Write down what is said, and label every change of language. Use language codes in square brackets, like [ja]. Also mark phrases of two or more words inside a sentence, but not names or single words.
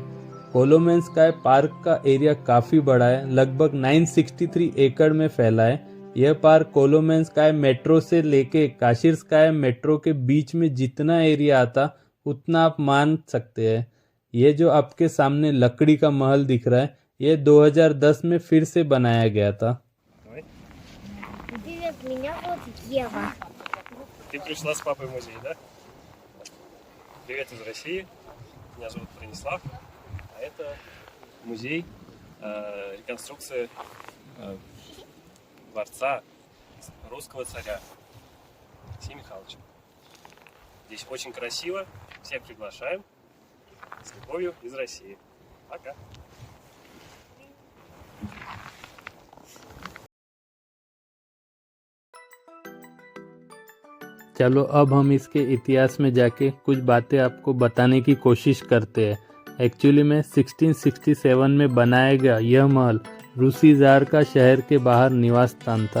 [hi] कोलोमेंस्काया पार्क का एरिया काफी बड़ा है, लगभग 963 एकड़ में फैला है। यह पार्क कोलोमेंस्काया मेट्रो से लेके काशीर्स्काया मेट्रो के बीच में जितना एरिया आता उतना आप मान सकते हैं। ये जो आपके सामने लकड़ी का महल दिख रहा है, ये 2010 में फिर से बनाया गया था। [ru] Привет, меня зовут Ева. Ты пришла с папой в музей, да? Привет из России. Меня зовут Бронислав. А это музей реконструкции дворца русского царя Алексея Михайловича. Здесь очень красиво. Всех приглашаем. С любовью из России. Пока. [hi] चलो अब हम इसके इतिहास में जाके कुछ बातें आपको बताने की कोशिश करते हैं। एक्चुअली में 1667 में बनाया गया यह महल रूसी जार का शहर के बाहर निवास स्थान था।